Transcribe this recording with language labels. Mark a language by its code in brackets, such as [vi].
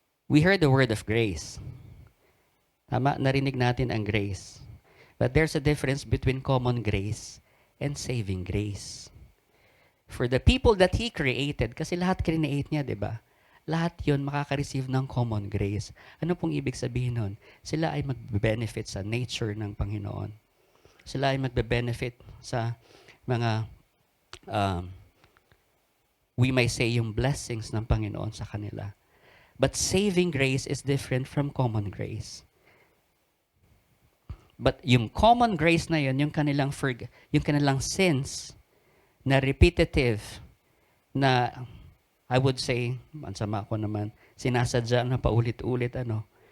[en] We heard the word of grace. [tl] Tama, narinig natin ang grace. [en] But there's a difference between common grace and saving grace. For the people that He created, [tl] kasi lahat create niya, di ba? Lahat yon makaka-receive ng common grace. Ano pong ibig sabihin nun? Sila ay magbe-benefit sa nature ng Panginoon. Sila ay magbe-benefit sa mga, we may say, yung blessings ng Panginoon sa kanila. [en] But saving grace is different from common grace. [tl] But yung common grace na yun, yung kanilang sins na repetitive, na [en] I would say, [tl] mansama ko naman, sinasadya na paulit-ulit, ano?